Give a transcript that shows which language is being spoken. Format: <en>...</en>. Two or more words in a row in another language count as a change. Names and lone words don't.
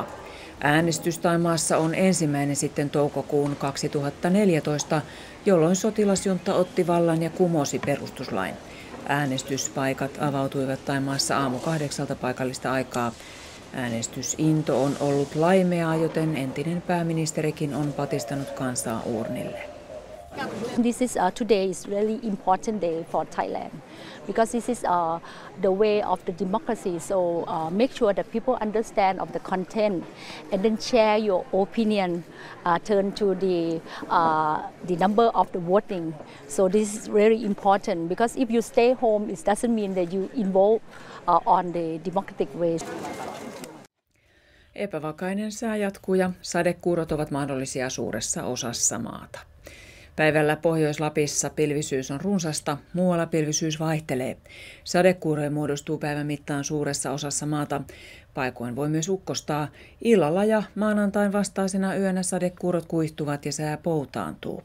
<fi>Äänestys Thaimaassa on ensimmäinen sitten toukokuun 2014, jolloin sotilasjunta otti vallan ja kumosi perustuslain. Äänestyspaikat avautuivat Thaimaassa aamu 8 paikallista aikaa. Äänestysinto on ollut laimeaa, joten entinen pääministerikin on patistanut kansaa uurnille.</fi> <en>Today is really important day for Thailand because this is the way of the democracy. So make sure that people understand of the content and then share your opinion. Turn to the number of the voting. So this is very important because if you stay home, it doesn't mean that you involve on the democratic ways.</en> <fi>Epävakainen sää jatkuu ja sadekuurot ovat mahdollisia suuressa osassa maata. Päivällä Pohjois-Lapissa pilvisyys on runsasta, muualla pilvisyys vaihtelee. Sadekuuroja muodostuu päivän mittaan suuressa osassa maata. Paikoin voi myös ukkostaa. Illalla ja maanantain vastaisena yönä sadekuurot kuihtuvat ja sää poutaantuu.</fi>